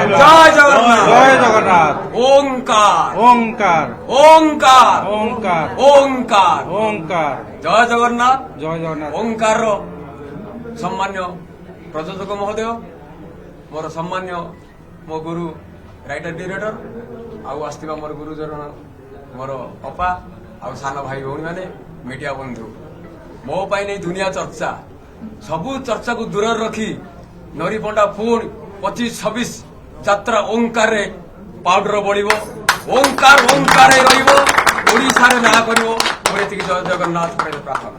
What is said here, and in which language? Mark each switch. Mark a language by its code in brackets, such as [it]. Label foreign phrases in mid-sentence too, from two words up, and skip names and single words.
[or] ଜୟ ଜଗନ୍ନାଥ ଜୟ ଜଗନ୍ନାଥ ওঙ্কার ওঙ্কার ওঙ্কার ওঙ্কার ওঙ্কার ওঙ্কার ଜୟ ଜଗନ୍ନାଥ ଜୟ ଜଗନ୍ନାଥ ଓଙ୍କାର ସମ୍ମାନୀୟ ପ୍ରଯୋଜକ ମହୋଦୟ ମୋର ସମ୍ମାନୀୟ ମୋ ଗୁରୁ [en] writer director [or] ଆଉ ଆସିଥିବା ମୋର ଗୁରୁଜନ ମୋର ଅପା ଆଉ ସାନ ଭାଇ ଭଉଣୀମାନେ ମିଡିଆ ବନ୍ଧୁ ମୋ ପାଇଁ ନେଇ ଦୁନିଆ ଚର୍ଚ୍ଚା ସବୁ ଚର୍ଚ୍ଚାକୁ ଦୂରରେ ରଖି ନରିପଣ୍ଡା ପୁଣି 25-26 ଯାତ୍ରା ଓଙ୍କାରରେ ପାଉଡର ବଳିବ ଓଙ୍କାର ଓଙ୍କାରରେ ରହିବ ଓଡ଼ିଶାରେ ନାଁ କରିବ ମୋର ଏତିକି ଜୟ ଜଗନ୍ନାଥ ପ୍ରାର୍ଥନା।